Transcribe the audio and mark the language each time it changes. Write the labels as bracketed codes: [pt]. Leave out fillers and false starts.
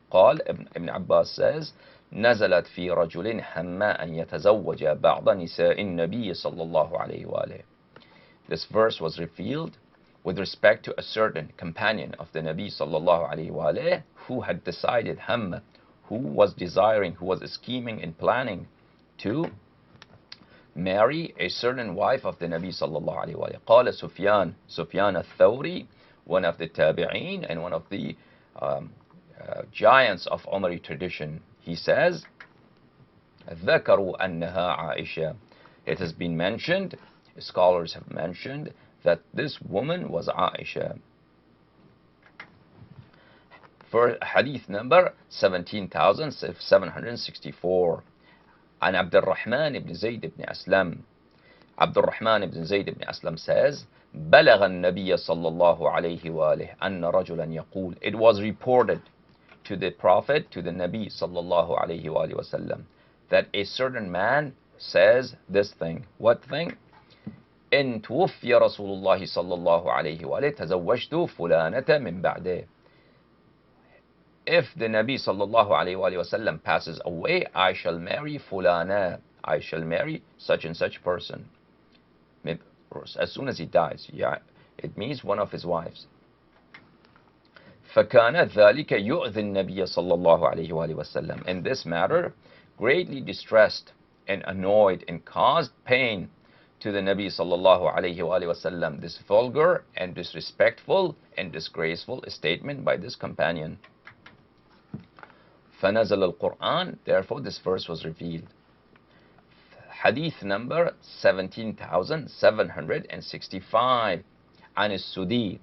[ar] قال Ibn Abbas says, نزلت في رجل حما أن يتزوج بعض نساء النبي صلى الله عليه وآله. [en] This verse was revealed with respect to a certain companion of the Nabi sallallahu alaihi wasallam who had decided, Hamma, who was desiring, who was scheming and planning to marry a certain wife of the Nabi sallallahu alaihi wasallam. قال Sufyan al-Thawri, one of the tabi'een and one of the giants of Umari tradition, he says, [ar] ذكروا أنها عائشة. [en] It has been mentioned, scholars have mentioned, that this woman was Aisha. For hadith number 17,764 عن عبد الرحمن ibn Zayd ibn Aslam. Abdul Rahman ibn Zayd ibn Aslam says, [ar] بلغ النبي صلى الله عليه وآله أن رجلا يقول. [en] It was reported to the Prophet, to the Nabi [ar] صلى الله عليه وآله وسلم, [en] that a certain man says this thing. What thing? [ar] إن توفي رسول الله صلى الله عليه وآله تزوجت فلانة من بعده. [en] If the Nabi [ar] صلى الله عليه وآله وسلم [en] passes away, I shall marry fulana. I shall marry such and such person. As soon as he dies, yeah, it means one of his wives. [ar] فكان ذلك يؤذي النبي صلى الله عليه وآله وسلم. [en] In this matter, greatly distressed and annoyed and caused pain to the Nabi sallallahu alayhi wa sallam, this vulgar and disrespectful and disgraceful statement by this companion. [ar] فنزل القرآن, [en] therefore this verse was revealed. Hadith number 17,765 عن السدي.